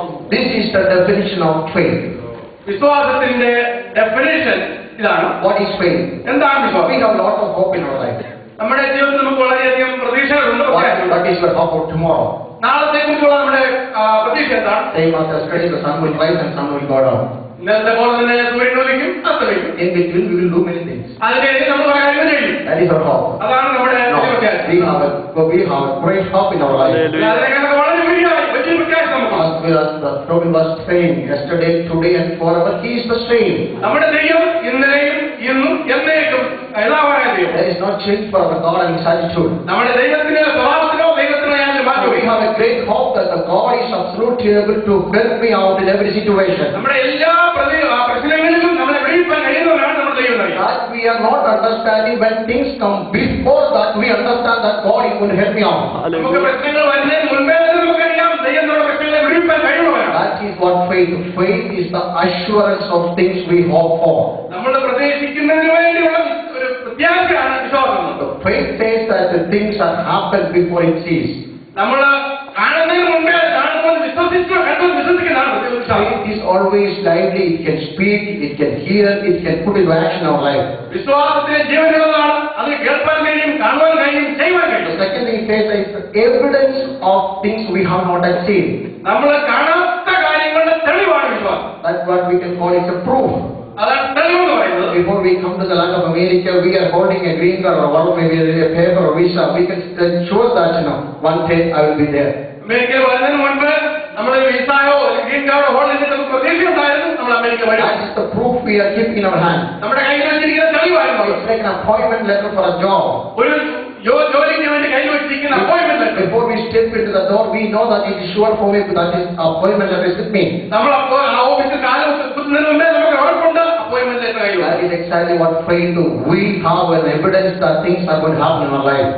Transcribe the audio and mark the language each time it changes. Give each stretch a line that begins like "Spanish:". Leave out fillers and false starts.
English: This is the definition of faith.
Malayalam: വിശ്വാസത്തിന്റെ definition ഇതാണ്.
English: What is faith?
Malayalam: എന്താണ് വിശ്വാസം?
English: We have a lot of hope in our life.
Malayalam: നമ്മുടെ ജീവിതത്തിൽ നമുക്ക് വളരെയധികം പ്രതീക്ഷകളുണ്ട്.
English: What is your hope of tomorrow?
Malayalam: നാളത്തെ കുറിച്ചുള്ള നമ്മുടെ പ്രതീക്ഷ എന്താണ്?
English: Same as yesterday, the sun will rise and sun will go down.
Malayalam: ഇന്നത്തെ പോലെ തന്നെ സൂര്യൻ ഉദിക്കും അസ്തമിക്കും.
English: In between, we will do many things.
Malayalam: അതിനിടയിൽ നമ്മൾ പല കാര്യങ്ങൾ ചെയ്യും.
English: That is our hope.
Malayalam: അതാണ് നമ്മുടെ
English: We have a great hope in our life.
Malayalam: അതിനൊക്കെ വളരെ വലിയ പ്രത്യാശ നമുക്ക്.
English: As the Bible was saying, yesterday, today, and forever, He is the same.
Malayalam: നമ്മുടെ ദൈവം ഇന്നലെയും ഇന്നും എന്നേക്കും യഥാവായ ദൈവം.
English: There is no change for our God and His attitude.
Malayalam: നമ്മുടെ ദൈവത്തിന്റെ സ്വഭാവത്തിനോ ദൈവത്തിനോ യാതൊരു മാറ്റവും.
English: We have a great hope that the God is absolutely able to help me out in every situation.
Malayalam: നമ്മുടെ എല്ലാ പ്രശ്നങ്ങളിലും നമ്മളെ വിളിപ്പാൻ കഴിയുന്നവരാണ് നമ്മുടെ ദൈവം.
English: That we are not understanding when things come. Before that, we understand that God is going to help me out.
Malayalam: നമുക്ക് പ്രശ്നങ്ങൾ വരുന്നതിന് മുൻപേ നമുക്കറിയാം ദൈവം നമ്മുടെ പ്രശ്നങ്ങളെ വിളിപ്പാൻ കഴിയുന്നവരാണ്.
English: That is what faith. Faith is the assurance of things we hope for.
Malayalam: നമ്മൾ പ്രതീക്ഷിക്കുന്നതിന് വേണ്ടിയുള്ള ഒരു പ്രത്യാശയാണ് വിശ്വാസം.
English: The faith says that the things are happened before it sees.
Malayalam: നമ്മൾ കാണുന്നതിന് മുൻപേ കാണുമ്പോൾ വിശ്വസിക്കുന്നതാണ്.
English: Faith is always lively. It can speak, it can hear, it can put into action our life.
Malayalam: വിശ്വാസത്തിന് ജീവനുള്ളതാണ്. അത് കേൾക്കാൻ കഴിയും, കാണുവാൻ കഴിയും, ചെയ്യുവാൻ കഴിയും.
English: The second thing says that it's the evidence of things we have not yet seen.
Malayalam: നമ്മൾ കാണാത്ത കാര്യങ്ങളുടെ തെളിവാണ് വിശ്വാസം.
English: That's what we can call it a proof.
Malayalam: അതാണ് തെളിവെന്ന് പറയുന്നത്.
English: Before we come to the land of America, we are holding a green card or what, maybe a paper or visa. We can show that, one day I will be there.
Malayalam: അമേരിക്കയിൽ വരുന്നതിന് മുൻപ് നമ്മൾ വിസയോ green കാർഡോ hold ചെയ്തിട്ട് നമുക്ക് പ്രതീക്ഷ ഉണ്ടായിരുന്നു നമ്മൾ അമേരിക്ക വരും.
English: That is the proof we are keeping in our hand.
Malayalam: നമ്മുടെ കയ്യിൽ വെച്ചിരിക്കുന്ന തെളിവായിരുന്നു.
English: It's like an appointment letter for a job.
Malayalam: ഒരു ജോലിക്ക് വേണ്ടി കയ്യിൽ വെച്ചിരിക്കുന്ന appointment letter.
English: Before we step into the door, we know that it is sure for me that this appointment letter is with me.
Malayalam: നമ്മൾ അപ്പോൾ ആ ഓഫീസിൽ കാലം കുത്തുന്നതിന് മുമ്പേ നമുക്ക് ഉറപ്പുണ്ട് അപ്പോയിന്റ്മെന്റ് ലെറ്റർ കയ്യിൽ.
English: That is exactly what faith do. We have an evidence that things are going to happen in our life.